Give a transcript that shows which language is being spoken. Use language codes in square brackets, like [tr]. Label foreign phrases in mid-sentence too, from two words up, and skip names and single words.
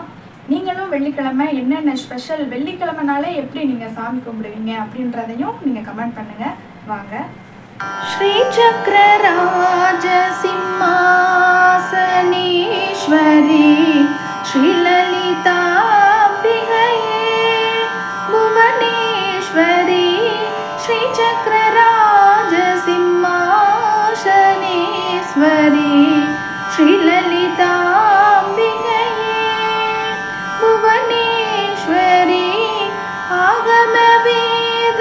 [ta] நீங்களும் வெள்ளிக்கிழமை என்னென்ன ஸ்பெஷல், வெள்ளிக்கிழமைனாலே எப்படி நீங்கள் சாமி கும்பிடுவீங்க அப்படின்றதையும் நீங்கள் கமெண்ட் பண்ணுங்கள். வாங்க. [sa] श्री चक्रराज सिंहासनेश्वरी श्री ललिता श्री चक्रराज सिंहासनेश्वरी श्री ललिताम्बिके भुवनेश्वरी आगम वेद